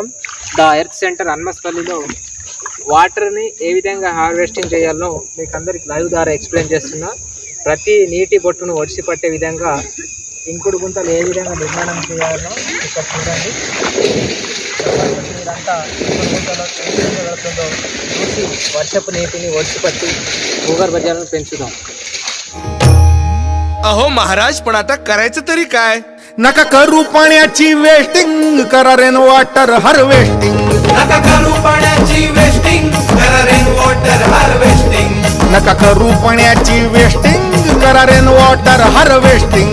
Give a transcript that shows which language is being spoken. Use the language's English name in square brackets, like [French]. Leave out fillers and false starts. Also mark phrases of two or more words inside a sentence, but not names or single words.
[Telugu] ద ఎర్త్ సెంటర్ హన్మస్పల్లిలో వాటర్ని ఏ విధంగా హార్వెస్టింగ్ చేయాలో మీకు అందరికి లైవ్ ద్వారా ఎక్స్ప్లెయిన్ చేస్తున్నా. ప్రతి నీటి బొట్టును ఒడిసిపట్టే విధంగా ఇంకుడు గుంతలు ఏ విధంగా నిర్మాణం చేయాలో ఇక్కడ చూడండి. మీరంతా ఇంకుడు గుంతలో ఏ విధంగా వెళుతుందో చూసి వర్షపు నీటిని ఒడిసిపట్టి భూగర్భ జలాలను పెంచుదాం. [Marathi] अहो महाराज, पण आता करायचं तरी काय? नका करू पाण्याची वेस्टिंग, करा रेन वॉटर हार्वेस्टिंग. नका करू पाण्याची वेस्टिंग, करा रेन वॉटर हार्वेस्टिंग. नका करू पाण्याची वेस्टिंग, करा रेन वॉटर हार्वेस्टिंग.